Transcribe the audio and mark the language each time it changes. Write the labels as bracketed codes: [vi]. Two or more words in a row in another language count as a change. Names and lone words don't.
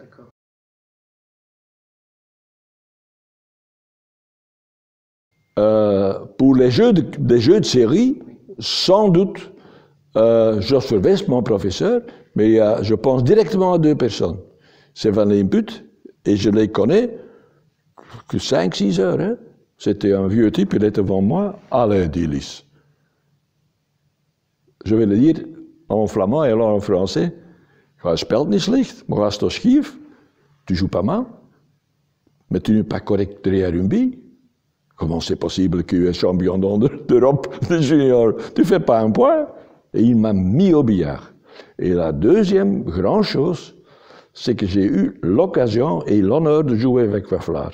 [fr] Pour les jeux de série, sans doute, Joshua West, mon professeur, mais je pense directement à 2 personnes. C'est Van Limput, et je les connais que 5-6 heures. Hein. C'était un vieux type, il était devant moi, Alain Dillis. Je vais le dire en flamand et alors en français. [nl] Je speelt niet slecht, maar als het schief, [fr] tu joues pas mal, mais tu n'es pas correct derrière une bille. Comment c'est possible que tu es champion d'Europe de junior? Tu ne fais pas un point. Et il m'a mis au billard. Et la deuxième grande chose, c'est que j'ai eu l'occasion et l'honneur de jouer avec Waflar.